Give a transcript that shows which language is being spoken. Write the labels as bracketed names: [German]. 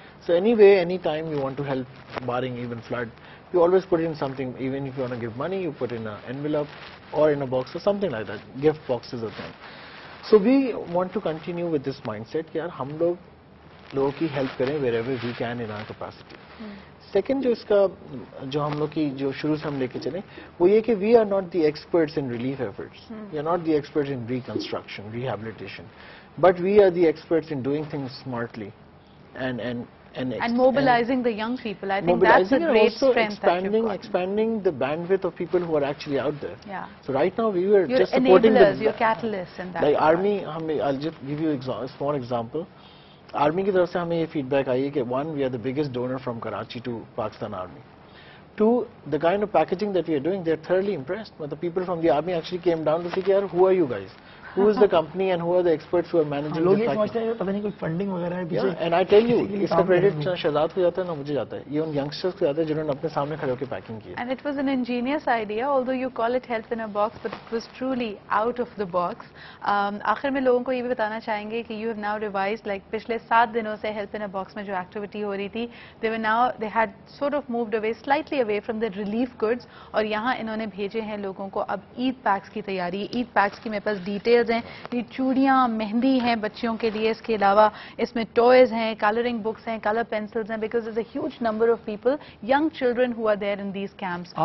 [English] So anyway, anytime you want to help, barring even flood, you always put in something. Even if you want to give money, you put in an envelope or in a box or something like that. Gift boxes are thing. So we want to continue with this mindset [Hindi] कि यार हम लोगों की help करें [English] wherever we can in our capacity. [Hindi] Second जो इसका जो हम लोग की जो शुरू से हम लेके चले वो ये कि [English] we are not the experts in relief efforts. We are not the experts in reconstruction, rehabilitation, but we are the experts in doing things smartly and mobilizing the young people. I think that's a great strength that you've got. Expanding the bandwidth of people who are actually out there. Yeah. So right now we were you're just supporting enablers, you're catalysts in that. Like Army, I'll just give you a small example. [Hindi] Army की तरफ से हमें ये feedback आई है कि [English] one, we are the biggest donor from Karachi to Pakistan Army. Two, the kind of packaging that we are doing, they're thoroughly impressed. But the people from the Army actually came down to say, yaar, who are you guys? Who is the company and who are the experts who are managing [Hindi] लोग [English] this [Hindi] ये [English] package? [Hindi] समझते हैं पता नहीं कोई funding वगैरह है पीछे. [English] And I tell you, [Hindi] इसका क्रेडिट ना शहजाद को जाता है ना मुझे जाता है. ये उन यंगस्टर्स को जाता है जिन्होंने अपने सामने खड़े होकर पैकिंग की. [English] And it was an ingenious idea, although you call it Help in a Box, but it was truly out of the box. [Hindi] आखिर में लोगों को ये भी बताना चाहेंगे कि [English] you have now revised, like [Hindi] पिछले 7 दिनों से Help in a Box में जो activity हो रही थी, [English] they had sort of moved away, slightly away from the relief goods, [Hindi] और यहाँ इन्होंने भेजे हैं लोगों को अब ईद पैक्स की तैयारी. ईद पैक्स की मेरे पास डिटेल्स हैं. ये चूड़ियाँ, मेहंदी हैं बच्चियों के लिए, इसके अलावा इसमें टॉयज हैं, कलरिंग बुक्स हैं, कलर पेंसिल्स हैं, because [English] there's a huge number of people, young children who are there in these camps.